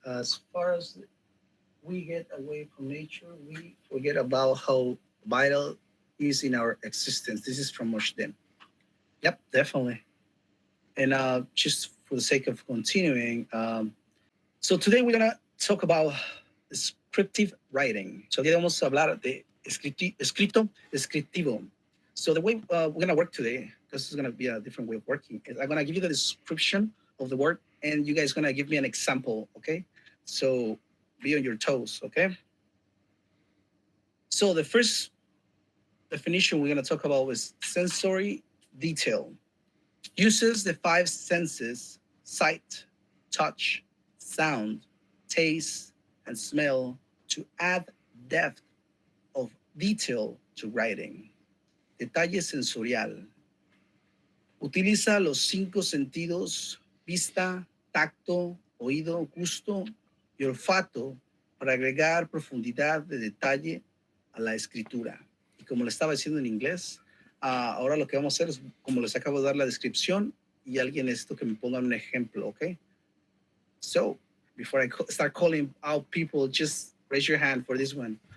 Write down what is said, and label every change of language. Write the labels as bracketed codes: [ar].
[en] As far as we get away from nature, we forget about how vital is in our existence. This is from Moshden. Yep, definitely. And just for the sake of continuing, so today we're gonna talk about descriptive writing. So today [es] vamos a hablar de escrito descriptivo. [en] So the way we're gonna work today, this is gonna be a different way of working, is I'm gonna give you the description of the word, and you guys gonna give me an example, okay? So be on your toes, okay? So the first definition we're gonna talk about is sensory detail. Uses the five senses: sight, touch, sound, taste, and smell to add depth of detail to writing. [es] Detalle sensorial. Utiliza los cinco sentidos: vista, tacto, oído, gusto y olfato para agregar profundidad de detalle a la escritura. Y como le estaba diciendo en inglés, ahora lo que vamos a hacer es, como les acabo de dar la descripción, y alguien necesito que me pongan un ejemplo, ¿ok? [en] So, before I start calling out people, just raise your hand for this one.